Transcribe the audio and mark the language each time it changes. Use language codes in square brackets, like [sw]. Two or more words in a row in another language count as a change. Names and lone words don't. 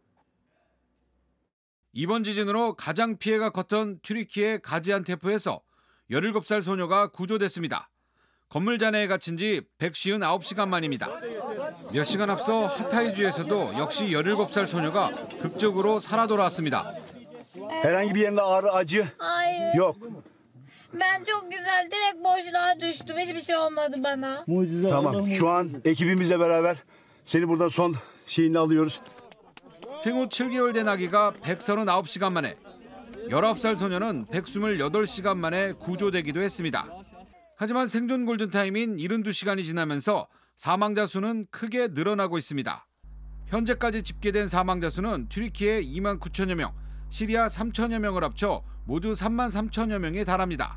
[ko] 이번 지진으로 가장 피해가 컸던 튀르키예 가지안테프에서 17살 소녀가 구조됐습니다. 건물 잔해에 갇힌 지 159시간 만입니다. 몇 시간 앞서 하타이주에서도 역시 17살 소녀가 극적으로 살아 돌아왔습니다. [tr] Herhangi bir yerinde ağrı, acı Hayır. yok. Ben çok güzel direkt boşluğa düştüm. Hiçbir şey olmadı bana. Tamam. Şu an ekibimizle beraber seni buradan son şeyini alıyoruz. [ko] 생후 7개월 된 아기가 139시간 만에, 19살 소녀는 128시간 만에 구조되기도 했습니다. 하지만 생존 골든타임인 72시간이 지나면서 사망자 수는 크게 늘어나고 있습니다. 현재까지 집계된 사망자 수는 튀르키예 2만 9천여 명, 시리아 3천여 명을 합쳐 모두 3만 3천여 명에 달합니다.